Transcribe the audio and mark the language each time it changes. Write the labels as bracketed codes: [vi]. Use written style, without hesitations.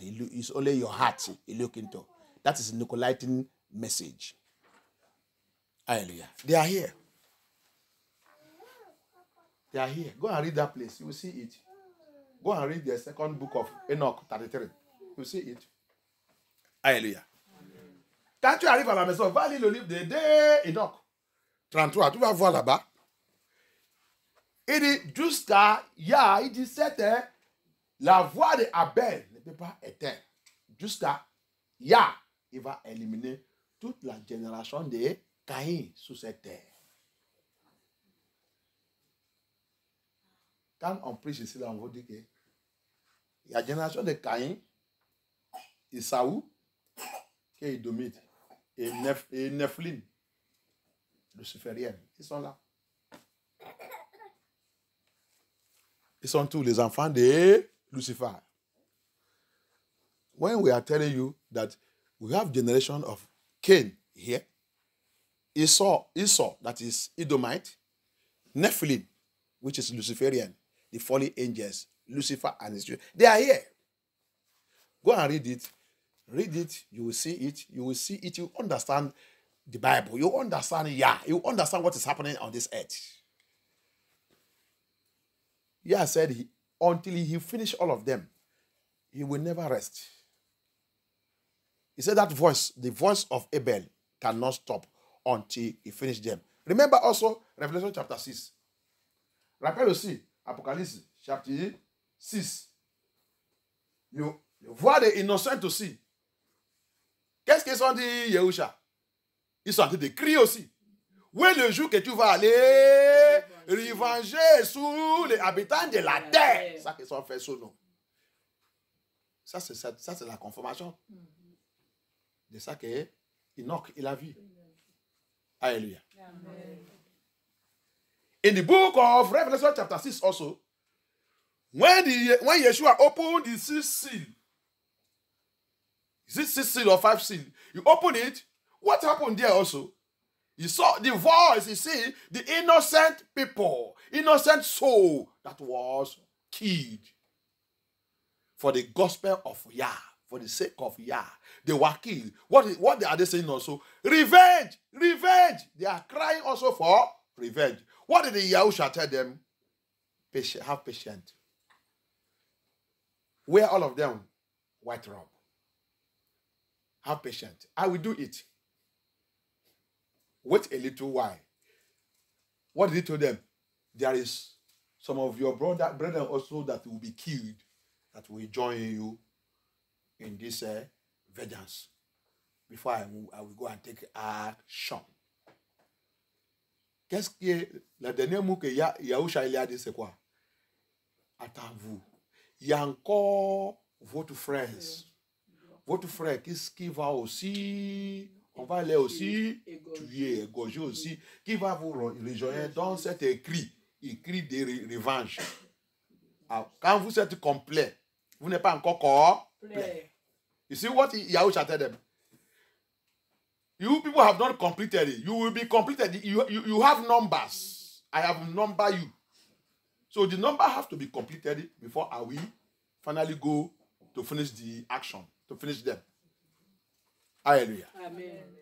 [en] It's only your heart he look into. That is Nicolaitan message. Hallelujah. They are here. They are here. Go and read that place. You will see it. Go and read the second book of Enoch 33. You will see it. Hallelujah. [fr] Quand tu arrives à la maison, va lire le livre de Enoch 33. Tu vas voir là-bas. Il dit, jusqu'à Yah, il dit, c'était la voix de Abel ne peut pas éteindre. Jusqu'à Yah, il va éliminer toute la génération de Caïn sur cette terre. Quand on prêche ici, là, on vous dit que il y a la génération de Caïn, Isaou, qui est Édomite, et Nephilim, luciférienne. Ils sont là. Ils sont tous les enfants de Lucifer. [en] When we are telling you that we have generation of Cain here, Esau, that is Edomite, Nephilim, which is Luciferian, the fallen angels, Lucifer and his children. They are here. Go and read it. Read it. You will see it. You will see it. You understand the Bible. You understand Yah. You understand what is happening on this earth. Yah said until he finished all of them, he will never rest. He said that voice, the voice of Abel, cannot stop until he finished them. Remember also Revelation chapter 6. [fr] Rappelle aussi Apocalypse chapitre 6. You vois des innocents aussi. Qu'est-ce qu'ils ont dit, Yehusha? Ils sont en train de crier aussi. Où est le jour que tu vas aller revenger sur les habitants de la terre? C'est ça qu'ils ont fait sous nous. Ça, c'est la confirmation de ça que Enoch, il a vu. Alléluia. Amen. [en] In the book of Revelation chapter 6 also, when Yeshua opened the sixth seal, is it sixth seal or five seal? You open it, what happened there also? You saw the voice, you see, the innocent people, innocent soul that was killed for the gospel of Yah, for the sake of Yah. They were killed. What are they saying also? Revenge! Revenge! They are crying also for revenge. What did the Yahusha tell them? Have patience. Wear all of them white robe. Have patience. I will do it. Wait a little while. What did he tell them? There is some of your brethren also that will be killed, that will join you in this vengeance. Before I will go and take action. [fr] Qu'est-ce que le dernier mot que Yahusha il a dit, c'est quoi? Attends-vous. Il y a encore votre frère. Votre frère, qu'est-ce qui va aussi On va les aussi tuer, égorger aussi, qui va vous rejoindre dans cet écrit de revanche. Quand vous êtes complet, vous n'êtes pas encore complet. [en] You see what Yahusha tell them? You people have not completed it. You will be completed. You have numbers. I have numbered you. So the number has to be completed before I will finally go to finish the action, to finish them. Hallelujah. Amen.